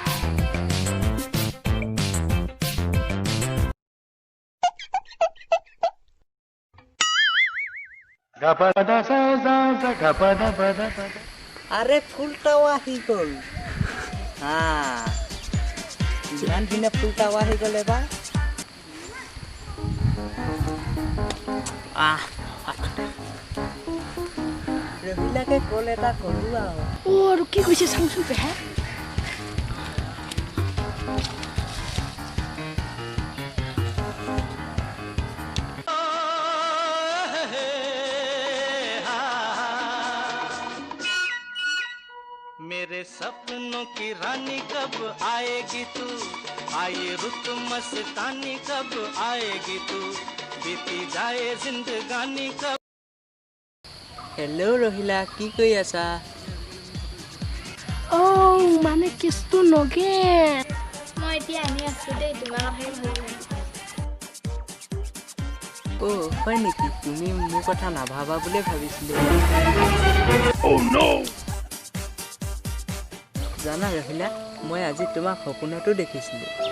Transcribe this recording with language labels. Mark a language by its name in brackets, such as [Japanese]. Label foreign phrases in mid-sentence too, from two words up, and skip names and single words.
[Assamese] আরে ফুলটাও আহি গ'ল ইমান দিনে ফুলটাও আহি গ'ল এবাৰ ৰহিলাকে কল এটা কৰোঁ আৰু কি কৈছে চাওঁচোন পেহা [Hindi] मेरे सपनों की रानी कब आएगी तू आए रुत मस्तानी कब आएगी तू बीती जाए जिंदगानी कब [Assamese] হেল্ল' ৰহিলা কি কৰি আছা মানে কেছটো নগে মই এতিয়া আনি আছোঁ দেই তোমাৰ কথাই ভাবি হয় নেকি তুমি মোৰ কথা নাভাবা বুলিয়ে ভাবিছিলোঁ জানা ৰহিলা মই আজি তোমাক সপোনতো দেখিছিলোঁ